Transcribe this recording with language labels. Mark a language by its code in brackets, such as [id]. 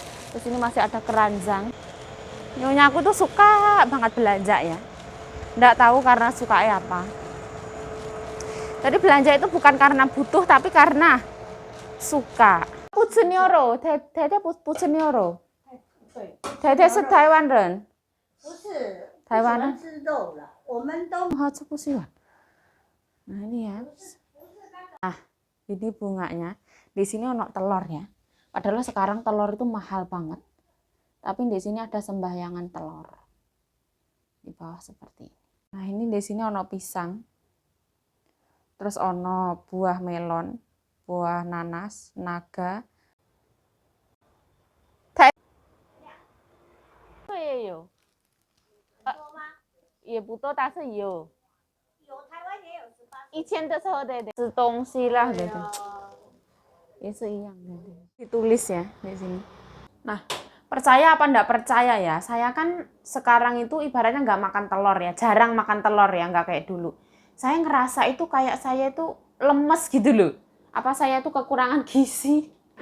[id] Terus ini masih ada keranjang. Nyonya aku tuh suka banget belanja ya. Nggak tahu karena suka apa. Jadi belanja itu bukan karena butuh, tapi karena suka. [zh] 不吃牛肉，太太不吃牛肉。太太是台湾人。不是，台湾人吃肉了，我们都。这不喜欢。 [id] Nah, ini ya. Nah, ini bunganya. Di sini ono telur ya. Padahal sekarang telur itu mahal banget. Tapi di sini ada sembahyangan telur. Di bawah seperti ini. Nah, ini di sini ono pisang. Terus ono buah melon, buah nanas, naga. [zh] 也有。也不多，但是有。有台湾也有18。以前的时候对吃东西 [id] lah gitu. Ya yang ditulis ya di sini. Nah, percaya apa enggak percaya ya, saya kan sekarang itu ibaratnya nggak makan telur ya, jarang makan telur ya, nggak kayak dulu. Saya ngerasa itu kayak saya itu lemes gitu loh. Apa saya itu kekurangan gizi?